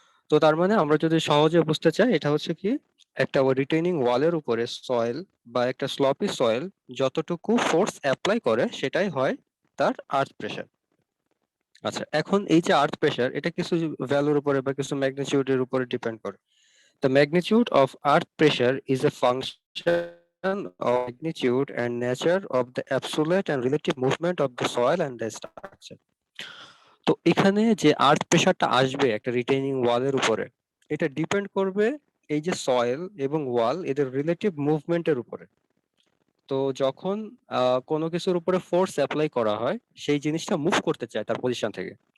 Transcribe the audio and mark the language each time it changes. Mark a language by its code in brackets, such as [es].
[bn] তো তার মানে আমরা যদি সহজে বুঝতে চাই, এটা হচ্ছে কি, একটা রিটেইনিং ওয়ালের উপরে সয়েল বা একটা স্লপি সয়েল যতটুকু ফোর্স অ্যাপ্লাই করে সেটাই হয় তার আর্থ প্রেসার। আচ্ছা, এখন এই যে আর্থ প্রেসার এটা কিছু ভ্যালুর উপরে বা কিছু ম্যাগনিটিউডের উপরে ডিপেন্ড করে। [en] The magnitude of earth pressure is a function of magnitude and nature of the absolute and relative movement of the soil and the structure. [bn] তো এখানে যে আর্থ প্রেসারটা আসবে একটা রিটেইনিং ওয়ালের উপরে, এটা ডিপেন্ড করবে এই যে সয়েল এবং ওয়াল এদের রিলেটিভ মুভমেন্টের উপরে। তো যখন কোনো কিছুর উপরে ফোর্স অ্যাপ্লাই করা হয়, সেই জিনিসটা মুভ করতে চায় তার পজিশন থেকে।